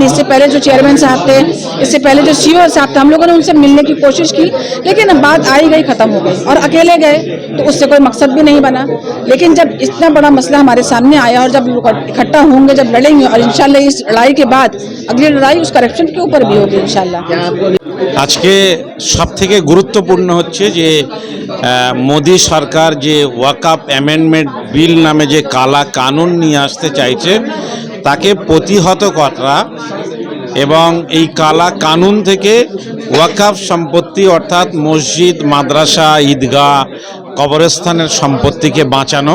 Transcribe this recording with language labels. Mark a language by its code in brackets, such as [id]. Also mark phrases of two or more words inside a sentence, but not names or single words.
[ur] اس سے پہلے جو چیئرمین صاحب تھے, اس سے پہلے جو CEO صاحب تھے, ہم لوگوں نے ان سے ملنے کی کوشش کی, لیکن بات آئی گئی ختم ہو گئی. اور اکیلے گئے تو اس سے کوئی مقصد بھی نہیں بنا. لیکن جب اتنا بڑا مسئلہ ہمارے سامنے آیا اور جب لوگ اکٹھا ہوں گے, جب لڑیں گے, اور انشاءاللہ اس لڑائی کے بعد اگلی لڑائی اس کرپشن کے اوپر بھی ہوگی انشاءاللہ. [bn] আজকে সবথেকে গুরুত্বপূর্ণ হচ্ছে যে মোদি সরকার যে ওয়াকফ অ্যামেন্ডমেন্ট বিল নামে যে কালা কানুন নিয়ে আসতে চাইছে তাকে প্রতিহত করা এবং এই কালা কানুন থেকে ওয়াকফ সম্পত্তি অর্থাৎ মসজিদ, মাদ্রাসা, ঈদগাহ, কবরস্থানের সম্পত্তিকে বাঁচানো।